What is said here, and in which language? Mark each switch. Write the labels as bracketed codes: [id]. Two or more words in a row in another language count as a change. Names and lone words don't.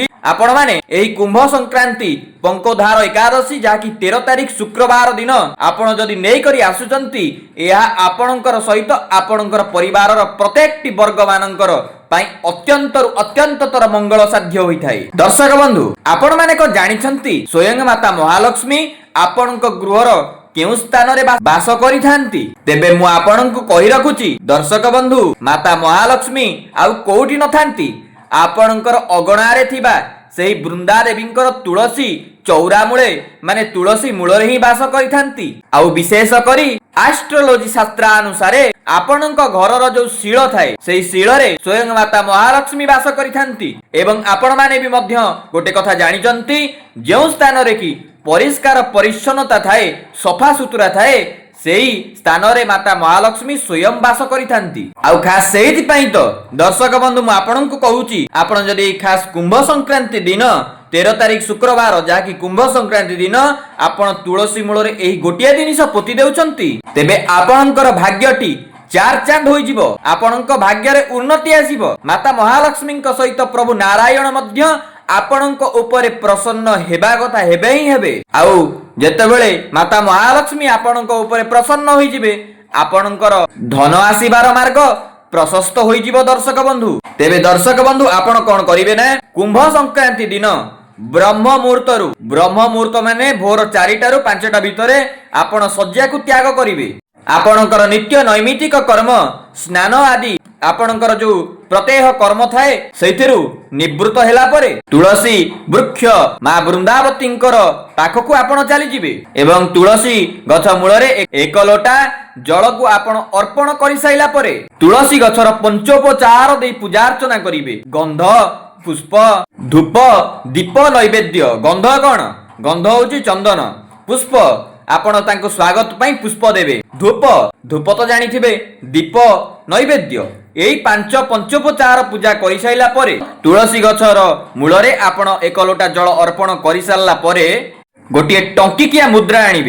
[or] ଆପଣ ମାନେ ଏହି କୁମ୍ଭ ସଂକ୍ରାନ୍ତି ପଙ୍କୋଦ୍ଧାର ଏକାଦଶୀ ଯାହାକି 13 ତାରିଖ ଶୁକ୍ରବାର ଦିନ ଆପଣ ଯଦି ନେଇ କରି ଆସୁଛନ୍ତି ଏହା ଆପଣଙ୍କର ସହିତ ଆପଣଙ୍କର ପରିବାରର ପ୍ରତ୍ୟେକଟି ବର୍ଗ ମାନଙ୍କର ପାଇଁ ଅତ୍ୟନ୍ତର ମଙ୍ଗଳ ସାଧ୍ୟ ହୋଇ ଥାଏ। ଦର୍ଶକ ବନ୍ଧୁ ଆପଣ ମାନେ କ'ଣ ଜାଣିଛନ୍ତି ସ୍ୱୟଂ ମାତା ମହାଲକ୍ଷ୍ମୀ ଆପଣଙ୍କ ଗୃହର କେଉଁ ସ୍ଥାନ ରେ ବାସ କରି ଥାଆନ୍ତି। ତେବେ ମୁଁ ଆପଣଙ୍କୁ କହି ରଖୁଛି ଦର୍ଶକ ବନ୍ଧୁ ମାତା ମହାଲକ୍ଷ୍ମୀ ଆଉ କୋଉଠି ନ ଥାଆନ୍ତି ଆପଣଙ୍କର ଅଗଣା ରେ ଥିବା ସେହି ବୃନ୍ଦା ଦେବୀଙ୍କର ତୁଳସୀ ଚଉରା ମୂଳେ ମାନେ ତୁଳସୀ ମୂଳ ରେ ହିଁ ବାସ କରି ଥାଆନ୍ତି। ଆଉ ବିଶେଷ କରି ଏଷ୍ଟ୍ରୋଲୋଜି ଶାସ୍ତ୍ର ଅନୁସାରେ ଆପଣଙ୍କ ଘରର ଯୋ ଶିଳ ଥାଏ ସେହି ଶିଳ ରେ ସ୍ୱୟଂ ମାତା ମହାଲକ୍ଷ୍ମୀ ବାସ କରି ଥାଆନ୍ତି। ଏବଂ ଆପଣ ମାନେ ଭି ମଧ୍ୟ ଗୋଟେ କଥା ଜାଣିଛନ୍ତି ଯେଉଁ ସ୍ଥାନ ରେ କି ପରିଷ୍କାର ପରିଚ୍ଛନ୍ନତା ଥାଏ ସଫା ସୁତୁରା ଥାଏ ସେହି ସ୍ଥାନ ରେ ମାତା ମହାଲକ୍ଷ୍ମୀ ସ୍ୱୟଂ ବାସ କରିଥାଆନ୍ତି। ଆଉ ଖାସ ସେଥି ପାଇଁ ତ ଦର୍ଶକ ବନ୍ଧୁ ମୁଁ ଆପଣଙ୍କୁ କହୁଛି ଆପଣ ଯଦି ଖାସ କୁମ୍ଭ ସଂକ୍ରାନ୍ତି ଦିନ 13 ତାରିଖ ଶୁକ୍ରବାର ଯାହାକି କୁମ୍ଭ ସଂକ୍ରାନ୍ତି ଦିନ ଆପଣ ତୁଳସୀ ମୂଳ ରେ ଏହି ଗୋଟିଆ ଜିନିଷ ପୋତି ଦେଉଛନ୍ତି ତେବେ ଆପଣଙ୍କର ଭାଗ୍ୟଟି ଚାରି ଚାନ୍ଦ ହୋଇ ଯିବ, ଆପଣଙ୍କ ଭାଗ୍ୟ ରେ ଉନ୍ନତି ଆସିବ। ମାତା ମହାଲକ୍ଷ୍ମୀ ସହିତ ପ୍ରଭୁ ନାରାୟଣ ମଧ୍ୟ ଆପଣଙ୍କ ଉପରେ ପ୍ରସନ୍ନ ହେବା କଥା ହେବ ହିଁ ହେବ। ଆଉ ଯେତେବେଳେ ମାତା ମହାଲକ୍ଷ୍ମୀ ଆପଣଙ୍କ ଉପରେ ପ୍ରସନ୍ନ ହୋଇ ଯିବେ ଆପଣଙ୍କର ଧନ ଆସିବାର ମାର୍ଗ ପ୍ରଶସ୍ତ ହୋଇ ଯିବ। ଦର୍ଶକ ବନ୍ଧୁ ତେବେ ଦର୍ଶକ ବନ୍ଧୁ ଆପଣ କ'ଣ କରିବେ ନା କୁମ୍ଭ ସଂକ୍ରାନ୍ତି ଦିନ ବ୍ରହ୍ମ ମୁହୂର୍ତ୍ତ ମାନେ ଭୋର 4ଟା ରୁ 5ଟା ଭିତରେ ଆପଣ ଶଯ୍ୟା କୁ ତ୍ୟାଗ କରିବେ। ଆପଣଙ୍କର ନିତ୍ୟ ନୈମିତ୍ତିକ କର୍ମ ସ୍ନାନ ଆଦି ଆପଣଙ୍କର ଯୋ ପ୍ରତ୍ୟହ କର୍ମ ଥାଏ ସେଥିରୁ ନିବୃତ୍ତ ହେଲା ପରେ ତୁଳସୀ ବୃକ୍ଷ ମା' ବୃନ୍ଦାବତୀଙ୍କର ପାଖକୁ ଆପଣ ଚାଲି ଯିବେ ଏବଂ ତୁଳସୀ ଗଛ ମୂଳ ରେ ଏକ ଲୋଟା ଜଳ କୁ ଆପଣ ଅର୍ପଣ କରି ସାରିଲା ପରେ ତୁଳସୀ ଗଛର ପଞ୍ଚୋପଚାର ଦେଇ ପୂଜା ଅର୍ଚ୍ଚନା କରିବେ। ଗନ୍ଧ ପୁଷ୍ପ ଧୂପ ଦୀପ ନୈବେଦ୍ୟ। ଗନ୍ଧ କ'ଣ? ଗନ୍ଧ ହେଉଛି ଚନ୍ଦନ, ପୁଷ୍ପ ଆପଣ ତାଙ୍କୁ ସ୍ୱାଗତ ପାଇଁ ପୁଷ୍ପ ଦେବେ। ଧୂପ ଧୂପ ତ ଜାଣିଥିବେ, ଦୀପ ନୈବେଦ୍ୟ। ଏଇ ପାଞ୍ଚ ପଞ୍ଚୋପଚାର ପୂଜା କରିସାରିଲା ପରେ ତୁଳସୀ ଗଛର ମୂଳରେ ଆପଣ ଏକ ଲୋଟା ଜଳ ଅର୍ପଣ କରିସାରିଲା ପରେ ଗୋଟିଏ ଟଙ୍କିକିଆ ମୁଦ୍ରା ଆଣିବେ।